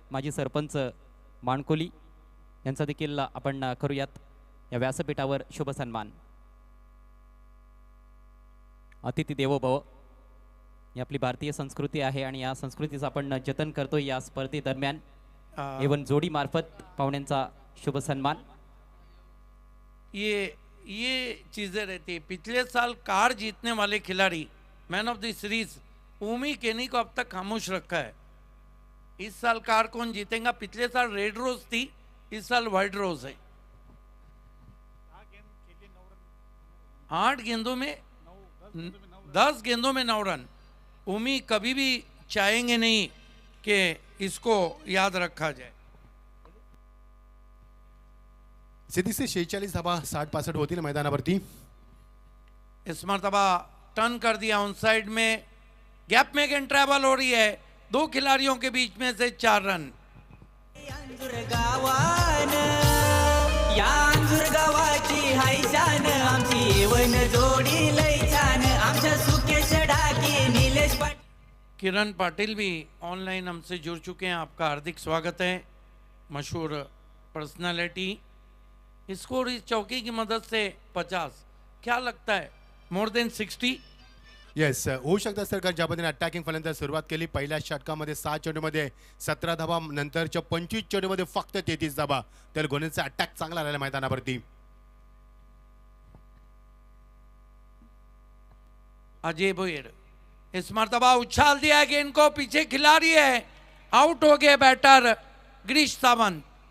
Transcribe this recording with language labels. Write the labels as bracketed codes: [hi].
[mr] माजी सरपंच माणकोली यांचा देखील आपण करूयात या व्यासपीठावर शुभ सन्मान. अतिथी देवो भव ही आपली भारतीय संस्कृती आहे आणि या संस्कृतीचं आपण जतन करतोय. या स्पर्धेदरम्यान एवन जोडी मार्फत पाहुण्यांचा शुभ सन्मान. [hi] ये चीजें रहती है। पिछले साल कार जीतने वाले खिलाड़ी, मैन ऑफ द सीरीज ओमी केनी को अब तक खामोश रखा है। इस साल कार कौन जीतेगा? पिछले साल रेड रोज थी, इस साल व्हाइट रोज है। 8 गेंदों में 10 गेंदों में 9 रन। ओमी कभी भी चाहेंगे नहीं कि इसको याद रखा जाए। [mr] सिद्धी से 46 धावा 60-65 होती ना मैदानावरती. [hi] इस मरतबा टर्न कर दिया ऑन साइड में, गैप में गेंद ट्रैवल हो रही है। 2 खिलाड़ियों के बीच में से 4 रन। [mr] अंजूर गावान या अंजूर गावाची हाय शान, आमची येवन जोडी लय छान, आमच्या सुकेश डाके निलेश पाटील. [hi] किरण पाटिल भी ऑनलाइन हमसे जुड़ चुके हैं, आपका हार्दिक स्वागत है। मशहूर पर्सनालिटी। स्कोर इस चौकी की मदद से 50, क्या लगता है मोर देन 60? [mr] येस, होऊ शकतं सर, कारण ज्या पद्धतीने अटॅकिंग फलंदाज सुरुवात केली. पहिल्या षटकामध्ये 7 चेंडूमध्ये 17 धावा, नंतरच्या 25 चेंडूमध्ये फक्त 33 धावा. तर गोनेचा अटॅक चांगला राहिला मैदानावरती. [hi] अजय भोयर इस मरतबा उछाल दिया गेंद को, पीछे खिलाड़ी है, आउट हो गए बैटर गिरीश सावंत.